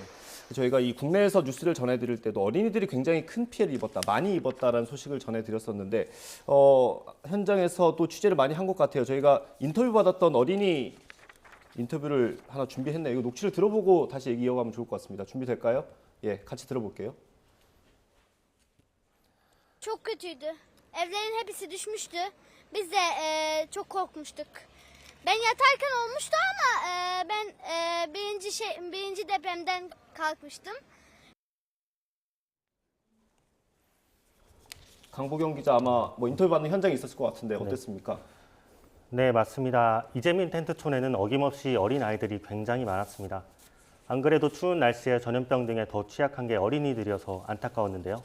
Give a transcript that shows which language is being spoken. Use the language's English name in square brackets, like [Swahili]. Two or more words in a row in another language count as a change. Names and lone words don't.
[Korean] 저희가 이 국내에서 뉴스를 전해드릴 때도 어린이들이 굉장히 큰 피해를 입었다, 많이 입었다라는 소식을 전해드렸었는데 현장에서도 취재를 많이 한 것 같아요. 저희가 인터뷰 받았던 어린이 인터뷰를 하나 준비했네요. 이거 녹취를 들어보고 다시 얘기 이어가면 좋을 것 같습니다. 준비될까요? 예, 같이 들어볼게요. [Turkish] Çok kötüydü. Evlerin hepsi düşmüştü. Biz de çok korkmuştuk. Ben yatarken olmuştu ama ben birinci depremden kalkmıştım. [Korean] 강보경 기자 아마 인터뷰 받는 현장에 있었을 것 같은데 어땠습니까? 네, 맞습니다. 이재민 텐트촌에는 어김없이 어린 아이들이 굉장히 많았습니다. 안 그래도 추운 날씨에 전염병 등에 더 취약한 게 어린이들이어서 안타까웠는데요.